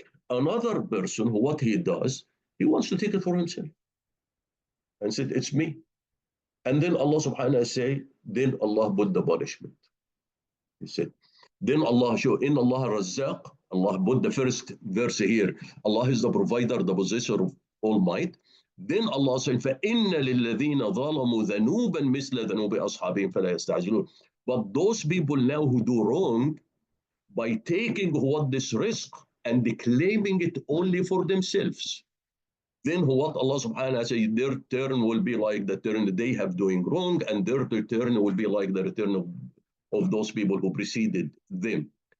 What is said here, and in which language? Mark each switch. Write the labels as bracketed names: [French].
[English] Another person, what he does, he wants to take it for himself and said, it's me. And then Allah subhanahu wa ta'ala say, then Allah put the punishment. He said, then Allah show, in Allah Razzaq, Allah put the first verse here, Allah is the provider, the possessor of all might. Then Allah said, [Arabic] فَإِنَّ لِلَّذِينَ ظَلَمُوا ذَنُوبًا مِثْلَ ذَنُوبِ أَصْحَابِهِمْ فَلَا يَسْتَعْجِلُونَ. [English] But those people now who do wrong, by taking what this risk and claiming it only for themselves, then what Allah subhanahu wa ta'ala says, their turn will be like the turn they have doing wrong, and their return will be like the return of those people who preceded them.